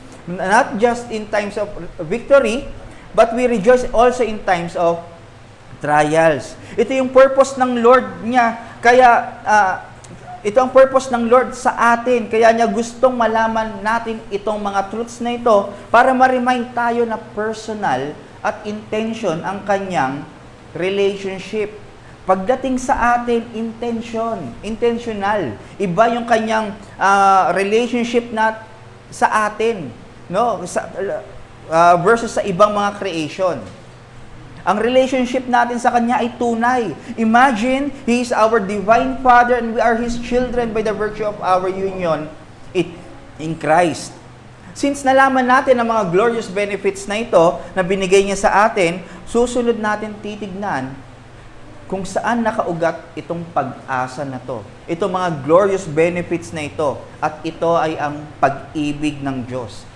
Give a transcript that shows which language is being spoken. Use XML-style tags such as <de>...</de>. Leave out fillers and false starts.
<en>Not just in times of victory, but we rejoice also in times of trials.</en> <tl>Ito yung purpose ng Lord niya. Kaya, ito ang purpose ng Lord sa atin. Kaya niya gustong malaman natin itong mga truths na ito para ma-remind tayo na personal at intention ang kanyang relationship. Pagdating sa atin, intentional. Iba yung kanyang relationship na sa atin, no? Versus sa ibang mga creation. Ang relationship natin sa Kanya ay tunay.</tl> <en>Imagine, He is our divine Father and we are His children by the virtue of our union in Christ.</en> <tl>Since nalaman natin ang mga glorious benefits na ito na binigay niya sa atin, susunod natin titignan kung saan nakaugat itong pag-asa na to. Itong mga glorious benefits na ito. At ito ay ang pag-ibig ng Diyos.</tl>